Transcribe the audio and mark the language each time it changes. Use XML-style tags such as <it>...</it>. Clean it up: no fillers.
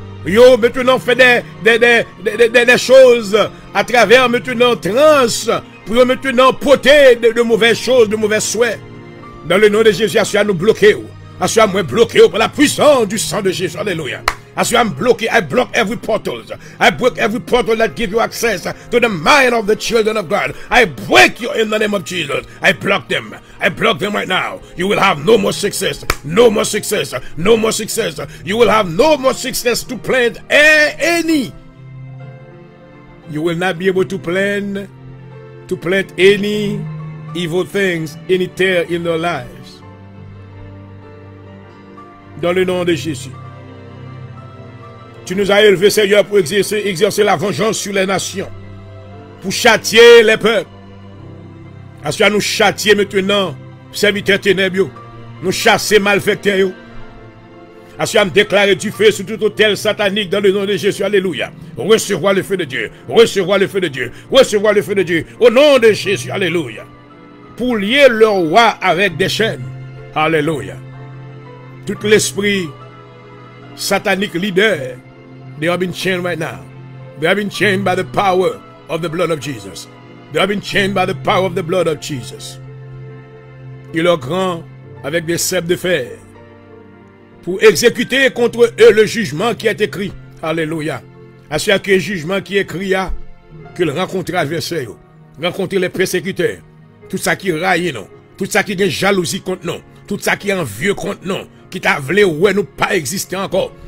<fr>Yo maintenant fait des choses à travers maintenant trans pour maintenant porter de mauvaises choses, de mauvais souhaits. Dans le nom de Jésus, assure nous bloquer. Assure moi bloqué par la puissance du sang de Jésus. Alléluia. Assure</fr> <en>I'm bloqué. I block every portal. I break every portal that give you access to the mind of the children of God. I break you in the name of Jesus. I block them. I block them right now. You will have no more success. No more success. No more success. You will have no more success to plant any. You will not be able to plant any evil things, any tear in their lives.</en> <fr>Dans le nom de Jésus. Tu nous as élevés, Seigneur, pour exercer la vengeance sur les nations. Pour châtier les peuples. Assure nous châtier maintenant, serviteurs ténébreux. Nous chasser malfaiteurs. Assure nous déclarer du feu sur tout hôtel satanique dans le nom de Jésus. Alléluia. Recevoir le feu de Dieu. Recevoir le feu de Dieu. Recevoir le feu de Dieu. Au nom de Jésus. Alléluia. Pour lier le roi avec des chaînes. Alléluia. Tout l'esprit</fr> <en>satanic leader, they have been chained right now. They have been chained by the power of the blood of Jesus. They have been chained by the power of the blood of Jesus.</en> <fr>Il est grand avec des ceps de fer pour exécuter contre eux le jugement qui est écrit. Alléluia. À ce que le jugement qui est écrit, qu'il rencontre l'adversaire, rencontre les persécuteurs, tout ça qui raille, non, tout ça qui est jalousie contre nous, tout ça qui est envieux contre nous, qui t'a voulu ouais nous pas exister encore.</fr>